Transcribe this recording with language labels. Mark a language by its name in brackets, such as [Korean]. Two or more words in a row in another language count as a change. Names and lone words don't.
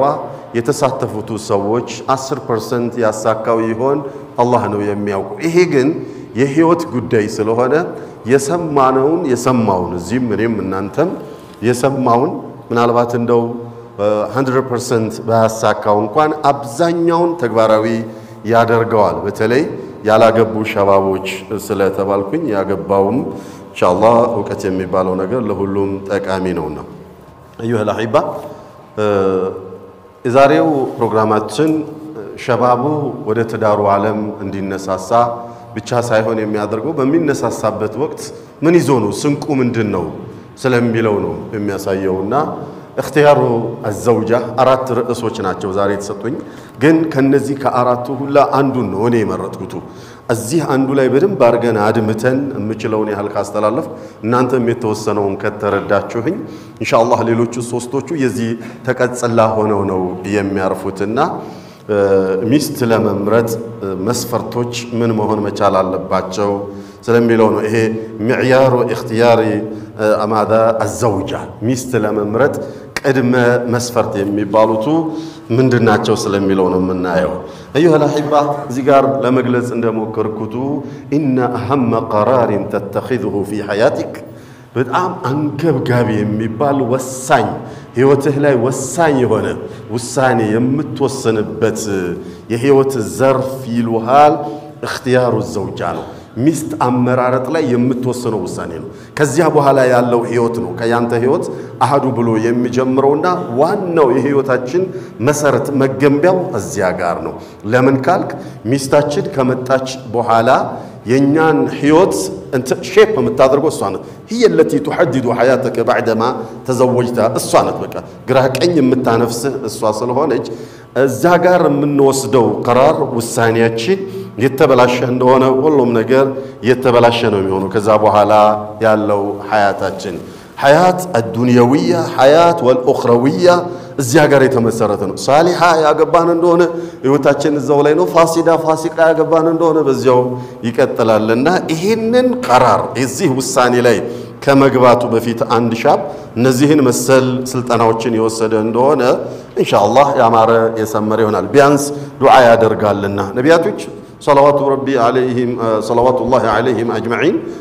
[Amharic] የተሳተፉት ሰዎች 10% ያሳካው ይሆን አላህ ነው የሚያውቀው ይሄ ግን የህይወት ጉዳይ ስለሆነ የሰማውን እዚህም እኔም እናንተም የሰማውን ምናልባት እንደው 100% ባያሳካው እንኳን አብዛኛውን ተግባራዊ ያደርገዋል በተለይ ያላገቡ ሸባቦች ስለተባልኩኝ ያገባውም ኢንሻአላህ ወቀት የሚባለው ነገር ለሁሉም ጠቃሚ ነውና አዩሃ ለሂባ የዛሬው ፕሮግራማችን ሸባቡ ወደ ትዳሩ ዓለም እንዲነሳሳ ብቻ ሳይሆን የሚያደርገው በሚነሳሳበት ወቅት ምን ይዞ ነው ስንቁ ምንድነው ስለሚለው ነው የሚያሳየውና [Arabic] اختيار الزوجة [Amharic] አራት ርዕሶች ናቸው ዛሬ ተሰጡኝ ግን ከነዚህ ከአራቱ ሁላ አንዱን ነው እኔ መረጥኩት እዚህ አንዱ ላይ በደንብ አርገን አድምተን የምችለውን ያህል ካስተላለፍ እናንተም የተወሰነውን ከተረዳችሁኝ ኢንሻአላህ ሌሎቹ ሶስቶቹ የዚህ ተቀጽላ ሆነው ነው የሚያርፉትና ሚስት ለመምረጥ መስፈርቶች ምን መሆን መቻል አለባቸው ስለሚለው ነው ይሄ [Arabic] معيار اختيار اماذا الزوجة [Amharic] ሚስት ለመምረጥ ቅድመ መስፈርት የሚባሉት ምንድናቸው ስለሚለው ነው የምናየው [Arabic] ايها الاحبه [Amharic] እዚህ ጋር ለመግለጽ እንደሞከርኩት [Arabic] ان اهم قرار تتخذه في حياتك [Amharic] በጣም አንገብጋቢ የሚባል ወሳኝ ህይወትህ ላይ ወሳኝ የሆነ ውሳኔ የምትወሰንበት የህይወት ዘርፍ ይሉሃል [Arabic] اختيار الزوجة [Amharic] ነው ሚስት አመራረጥ ላይ የምትወሰነው ውሳኔ ነው ከዚያ በኋላ ያለው ህይወት ነው ከያንተ ህይወት አሃዱ ብሎ የሚጀምረውና ዋናው የህይወታችን መሰረት መገንቢያው እዚያ ጋር ነው ለምን ካልክ ሚስታችን ከመጣች በኋላ የኛን ህይወት [Arabic] انت شيب [Amharic] የምታደርገው እሷ ናት [Arabic] هي التي تحدد حياتك بعدما تزوجتها [Amharic] እሷ ናት በቃ ግራ ቀኝ የምታነፍስህ እሷ ስለሆነች እዛ ጋር የምንወስደው قرار ውሳኔያችን የተበላሸ እንደሆነ ሁሉም ነገር የተበላሸ ነው የሚሆነው ከዛ በኋላ ያለው ሐያታችን [Arabic] حياة الدنيوية حياة والأخروية [Amharic] እዚያ ጋር የተመሰረተ ነው ሳሊሃ ያገባን እንደሆነ ህይወታችን እዛው ላይ ነው [Arabic] فاسدة فاسقة [Amharic] ያገባን እንደሆነ በዚያው ይቀጥላልና ይሄንን قرار እዚህ ውሳኔ ላይ ከመግባቱ በፊት አንድ ሻብ እነዚህን መሰል ስልጣናዎችን ይወሰደ እንደሆነ ኢንሻአላህ ያማረ የሰመረ ይሆናል ቢያንስ ዱዓ ያደርጋልና ነቢያቶች [Arabic] صلوات ربي عليهم صلوات الله عليهم أجمعين